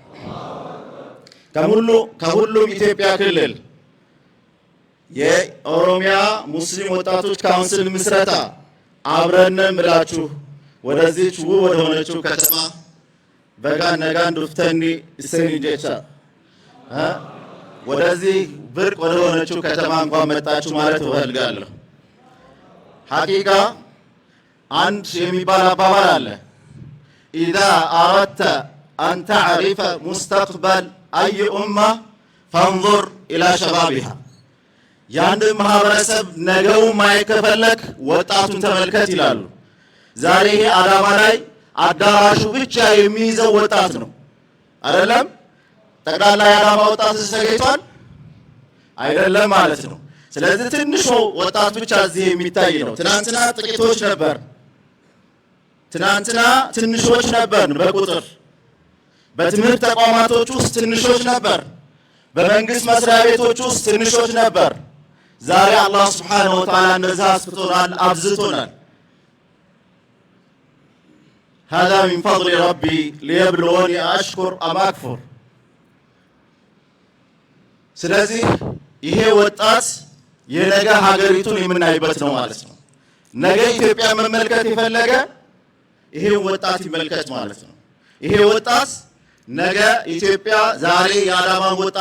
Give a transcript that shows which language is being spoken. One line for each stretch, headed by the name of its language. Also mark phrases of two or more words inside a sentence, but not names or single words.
Amharic: ከሁሉም ኢትዮጵያ ክልል የኦሮሚያ ሙስሊም ወጣቶች ካውንስል ምስረታ አብረንም ብላችሁ ወደዚች ውብ ወደ ሆነችው ከተማ
Oromo: በጋን ነጋን ዱፍተኒ እሰኒ ጀቻ
Amharic: ወደዚህ ብርቅ ወደ ሆነችው ከተማ እንኳን መጣችሁ ማለት እፈልጋለሁ። ሐቂቃ አንድ የሚባል አባባል አለ
Arabic: إذا أردت أن تعرف مستقبل أي أمة فانظر إلى شبابها
Amharic: ያንድ ማህበረሰብ ነገው ማይከፈለክ ወጣቱን ተመልከት ይላሉ። ዛሬ አዳማ ላይ አዳራሹ ብቻ የሚይዘው ወጣት ነው አይደለም? ጠቅላላ የአዳማ ወጣት ተገኝቷል አይደለም ማለት ነው። ስለዚህ ትንሹ ወጣት ብቻ እዚህ የሚታይ ነው። ትናንትና ጥቂቶች ነበር፣ ትናንትና ትንሾች ነበር በቁጥር በትምህርት ተቋማቶች ውስጥ ትንሾች ነበር፣ በመንግስት መስሪያ ቤቶች ውስጥ ትንሾች ነበር። ዛሬ አላህ
Arabic: سبحانه وتعالى
Amharic: እነዛ አስፍቶናል፣ አብዝቶናል።
Arabic: هذا من فضل ربي ليبلوني أشكر أم أكفر።
Amharic: ስለዚህ ይሄ ወጣት የነገ ሀገሪቱን የምናይበት ነው ማለት ነው። ነገ ኢትዮጵያ መመልከት የፈለገ ይሄ ወጣት ይመልከት ማለት ነው። ይሄ ወጣት ነገ ኢትዮጵያ ዛሬ የአዳማ ወጣት